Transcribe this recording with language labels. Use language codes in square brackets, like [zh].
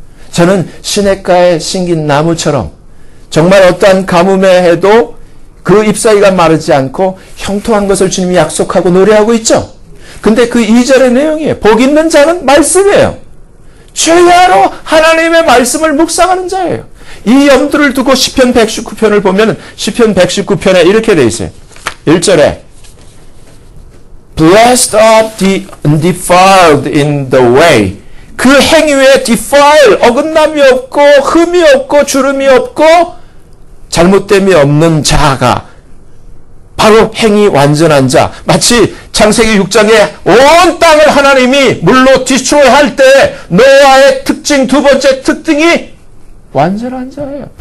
[ko] 저는 시냇가에 심긴 나무처럼 정말 어떠한 가뭄에 해도 그 잎사귀가 마르지 않고 형통한 것을 주님이 약속하고 노래하고 있죠. 근데 그 2절의 내용이에요. 복 있는 자는 말씀이에요. 주야로 하나님의 말씀을 묵상하는 자예요. 이 염두를 두고 시편 119편을 보면 시편 119편에 이렇게 돼 있어요. [en] 1절에 Blessed are the undefiled in the way. [ko] 그 행위 외에 defile, 어긋남이 없고 흠이 없고 주름이 없고 잘못됨이 없는 자가 바로 행위 완전한 자. 마치 창세기 6장에 온 땅을 하나님이 물로 디스트로이 할 때 노아의 특징, 두 번째 특징이 완전한 자예요.